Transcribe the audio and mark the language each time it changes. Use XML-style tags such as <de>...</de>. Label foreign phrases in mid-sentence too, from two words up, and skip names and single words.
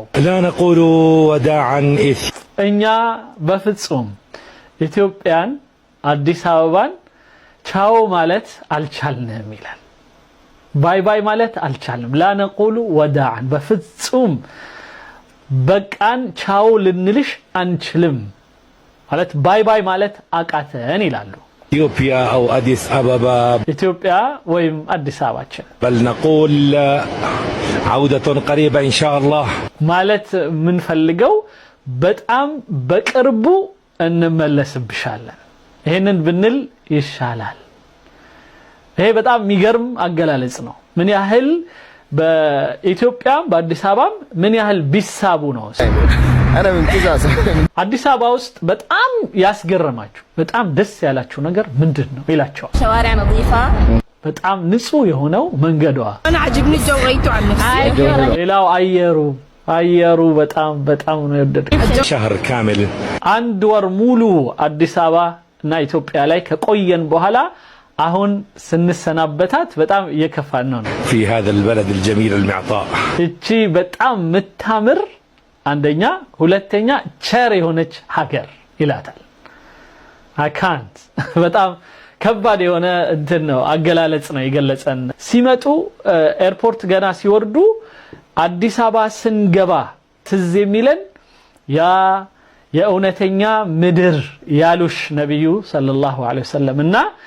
<ar>لا نقول وداعا</ar> <am>እኛ በፍጹም ኢትዮጵያን አዲስ አበባን ቻው ማለት አልቻልንም ይላል</am> <en>bye bye</en> <am>ማለት አልቻልንም</am> <ar>لا نقول وداعا</ar> <am>በፍጹም በቃን ቻው ልንልሽ አንችልም ማለት</am> <en>bye bye</en> <am>ማለት አቃተን ይላሉ</am> <ar>إثيوبيا أو أديس أبابا</ar> <am>ኢትዮጵያ ወይም አዲስ አበባችን</am> <ar>بل نقول عودة قريبة إن شاء الله</ar> <am>ማለት ምን ፈልገው በጣም በቅርቡ እንመለስብሻለን ይሄንን ብንል ይሻላል ይሄ በጣም የሚገርም አገላለጽ ነው ምን ያህል በኢትዮጵያም በአዲስ አበባም ምን ያህል ቢሳቡ ነው</am> <ar>انا من كذا</ar> <am>አዲስ አበባ ውስጥ በጣም ያስገረማችሁ በጣም ደስ ያላችሁ ነገር ምንድነው ይላችኋል</am> <ar>شوارع نظيفة</ar> <am>በጣም ንጹህ የሆነው መንገዷ</am> <ar>أنا عجبني الجو غيرته عن نفسي</ar> <am>ሌላው አየሩ በጣም ነው የወደድኩት</am> <ar>شهر كامل</ar> <am>አንድ ወር ሙሉ አዲስ አበባ እና ኢትዮጵያ ላይ ከቆየን በኋላ አሁን ስንሰናበታት በጣም እየከፋን ነው</am> <ar>في هذا البلد الجميل المعطاء</ar> <am>እቺ በጣም ምታምር አንደኛ ሁለተኛ ቸር የሆነች ሀገር ይላታል አካንት በጣም ከባድ የሆነ እንትን ነው አገላለጽ ነው ይገለጸን ሲመጡ ኤርፖርት ገና ሲወርዱ አዲስ አበባ ስንገባ ትዝ የሚለን ያ የእውነተኛ ምድር ያሉሽ ነብዩ</am> <ar>صلى الله عليه وسلم</ar> <am>እና</am>